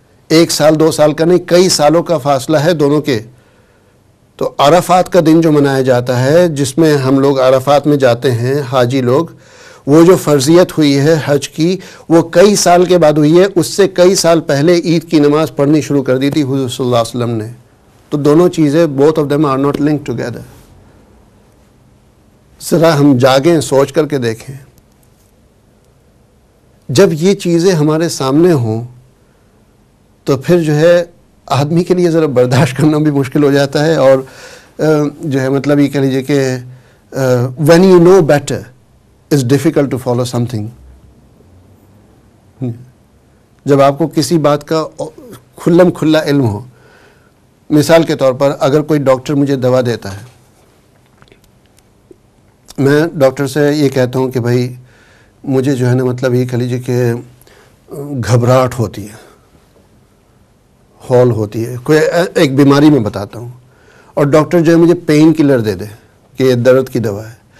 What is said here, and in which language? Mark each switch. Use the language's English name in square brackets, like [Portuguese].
[Urdu] 1 سال 2 سال کا نہیں, کئی سالوں کا فاصلہ ہے دونوں کے. تو عرفات کا دن جو منایا جاتا ہے, جس میں ہم لوگ عرفات میں جاتے ہیں حاجی لوگ, وہ جو فرضیت ہوئی ہے حج کی وہ کئی سال کے بعد ہوئی ہے. اس سے کئی سال پہلے عید کی نماز پڑھنی شروع کر دی تھی حضور صلی اللہ علیہ وسلم نے. تو دونوں چیزیں [English] both of them are not linked together. [Urdu] ذرا ہم جاگیں, سوچ کر کے دیکھیں. جب یہ چیزیں ہمارے سامنے ہوں تو پھر جو ہے آدمی کے لیے ذرا برداشت کرنا بھی مشکل ہو جاتا ہے. اور جو ہے مطلب یہ کہہ لیجیے کہ [English] when you know better it's difficult to follow something. [Urdu] جب آپ کو کسی بات کا کھلم کھلا علم ہو, مثال کے طور پر اگر کوئی ڈاکٹر مجھے دوا دیتا ہے, میں ڈاکٹر سے یہ کہتا ہوں کہ بھائی مجھے جو ہے نا مطلب یہ کہہ لیجیے کہ گھبراہٹ ہوتی ہے, ہال ہوتی ہے, کوئی ایک بیماری میں بتاتا ہوں, اور ڈاکٹر جو ہے مجھے پین کلر دے دے کہ یہ درد کی دوا ہے.